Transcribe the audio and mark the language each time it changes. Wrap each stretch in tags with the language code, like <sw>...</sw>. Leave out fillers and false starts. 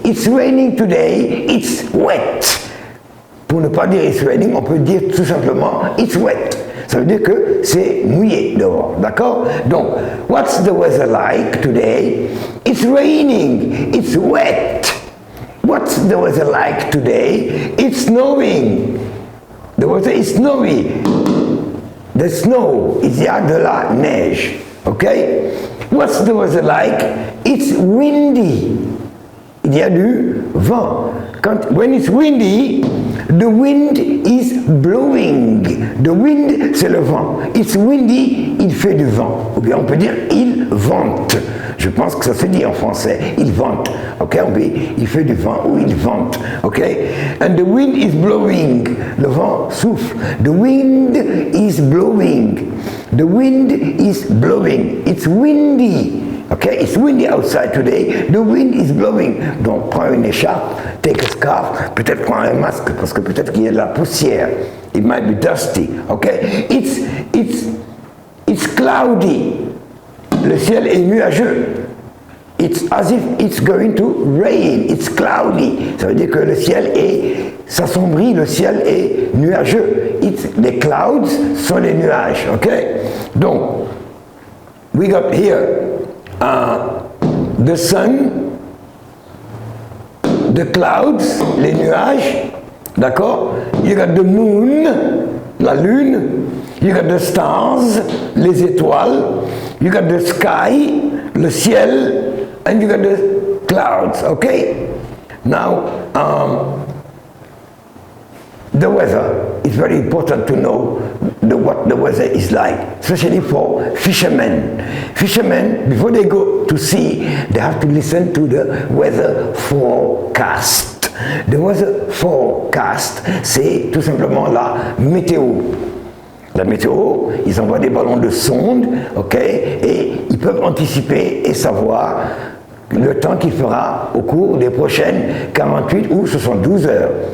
<en>It's raining today, it's wet.</en> <fr>Pour ne pas dire</fr> <en>it's raining,</en> <fr>on peut dire tout simplement</fr> <en>it's wet.</en> <fr>Ça veut dire que c'est mouillé dehors, d'accord?</fr> <en>Donc, what's the weather like today? It's raining, it's wet. What's the weather like today? It's snowing. The weather is snowy. The snow,</en> <fr>il y a de la neige,</fr> <en>ok? What's the weather like? It's windy.</en> <fr>Il y a du vent.</fr> <en>When it's windy, the wind is blowing.</en> <fr>The wind, c'est le vent.</fr> <en>It's windy,</en> <fr>il fait du vent. Ou bien on peut dire il vente. Je pense que ça se dit en français. Il vente. Ok? On dit il fait du vent ou il vente.</fr> <en>Ok? And the wind is blowing.</en> <fr>Le vent souffle.</fr> <en>The wind is blowing. The wind is blowing. It's windy. Okay, it's windy outside today. The wind is blowing.</en> <fr>Donc, prends une écharpe,</fr> <en>take a scarf,</en> <fr>peut-être prends un masque parce que peut-être qu'il y a de la poussière.</fr> <en>It might be dusty. Okay, it's cloudy.</en> <fr>Le ciel est nuageux.</fr> <en>It's as if it's going to rain. It's cloudy.</en> <fr>Ça veut dire que le ciel s'assombrit, le ciel est nuageux. Les clouds sont les nuages. Ok, donc</fr> <en>we got here the sun, the clouds,</en> <fr>les nuages, d'accord?</fr> <en>You got the moon, la lune. You got the stars, les étoiles. You got the sky, le ciel, and you got the clouds, okay? Now, the weather is very important to know what the weather is like, especially for fishermen. Fishermen, before they go to sea, they have to listen to the weather forecast. The weather forecast,</en> <fr>c'est tout simplement la météo. La météo, ils envoient des ballons de sonde, ok, et ils peuvent anticiper et savoir le temps qu'il fera au cours des prochaines 48 ou 72 heures.</fr>